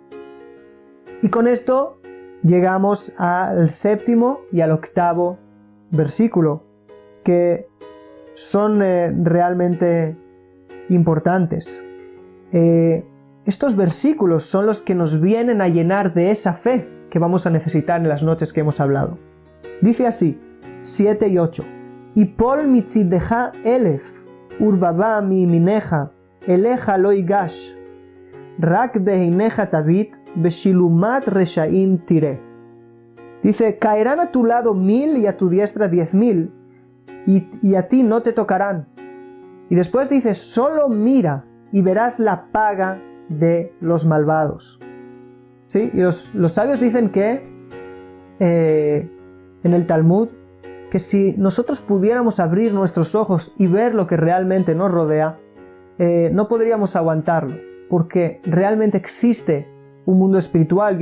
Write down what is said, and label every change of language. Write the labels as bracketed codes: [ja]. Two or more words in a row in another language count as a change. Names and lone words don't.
[es] Y con esto llegamos al 7º y al 8º versículo, que son realmente importantes. Estos versículos son los que nos vienen a llenar de esa fe que vamos a necesitar en las noches que hemos hablado. Dice así, 7 y 8. [he] יִפֹּל מִצִּדְּךָ אֶלֶף וּרְבָבָה מִימִינֶךָ אֵלֶיךָ לֹא יִגָּשׁ רַק בְּעֵינֶיךָ תַבִּיט וְשִׁלֻּמַת רְשָׁעִים תִּרְאֶה. [es] Dice, caerán a tu lado 1000 y a tu diestra 10.000, y a ti no te tocarán. Y después dice, solo mira y verás la paga de los malvados. ¿Sí? Y los sabios dicen que en el Talmud, que si nosotros pudiéramos abrir nuestros ojos y ver lo que realmente nos rodea, no podríamos aguantarlo, porque realmente existe un mundo espiritual.